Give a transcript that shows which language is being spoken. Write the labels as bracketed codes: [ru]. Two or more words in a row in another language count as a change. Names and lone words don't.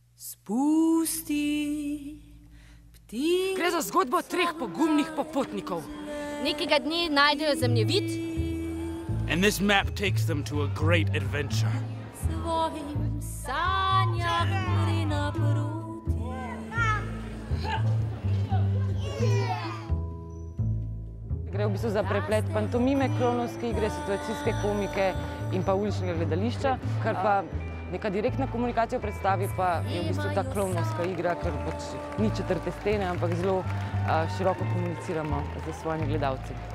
[sl] Gre za zgodbo 3 pogumnih popotnikov. Nekega dne najdejo zemljevid. [en] And this map takes them to a great adventure. [sl] Gre v bistvu za preplet pantomime, klovnovske igre, situacijske komike in pa uličnega gledališča, kar pa neka direktna komunikacija v predstavi pa je v bistvu ta klovnovska igra, ker pač ni četrte stene, ampak zelo široko komuniciramo z svojimi gledalci.